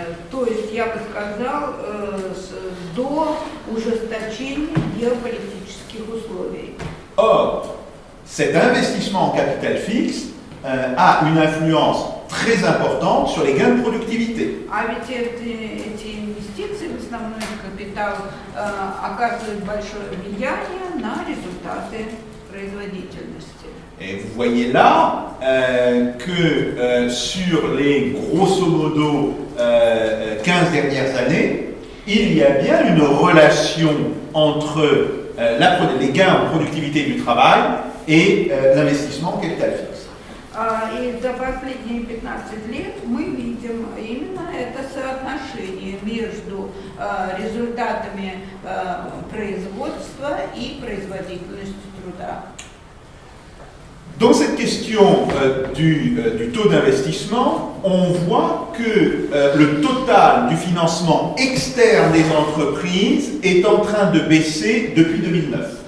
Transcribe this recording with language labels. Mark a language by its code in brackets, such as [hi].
[ru] То есть, я бы сказал, до ужесточения геополитических условий. [fr] Or, cet investissement en capital fixe a une influence très importante sur les gains de productivité. [ru] А ведь эти инвестиции в основной капитал оказывают большое влияние на результаты производительности. [fr] Et vous voyez là que sur les grosso modo 15 dernières années, il y a bien une relation entre les gains en productivité du travail et l'investissement en capital fixe. [ru] И за последние 15 лет мы видим именно это соотношение между результатами производства и производительностью труда. [fr] Dans cette question du taux d'investissement, on voit que le total du financement externe des entreprises est en train de baisser depuis 2009.